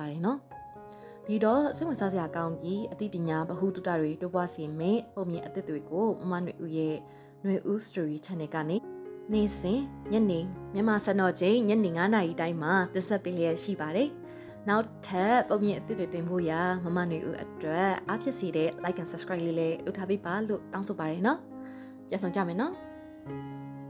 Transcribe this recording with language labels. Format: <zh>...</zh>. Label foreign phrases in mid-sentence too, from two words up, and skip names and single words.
<my>ပါတယ်နော်။ဒီတော့စိတ်ဝင်စားစရာကောင်းပြီးအသိပညာဗဟုသုတတွေတိုးပွားစေမယ့်ပုံမြင်အသစ်တွေကိုမမနွေဦးရဲ့နွေဦး story channel ကနေနေ့စဉ်ညနေမြန်မာစံတော်ချိန်ညနေ9:00နာရီတိုင်းမှာတင်ဆက်ပေးလျက်ရှိပါတယ်။နောက်ထပ်ပုံမြင်အသစ်တွေတင်ဖို့ရာမမနွေဦးအတွက်အားဖြစ်စေတဲ့</my> <en>like and subscribe</en> <my>လေးလည်းလုပ်ထားပေးပါလို့တောင်းဆိုပါရနော်။ပြန်ဆောင်ကြမယ်နော်။</my>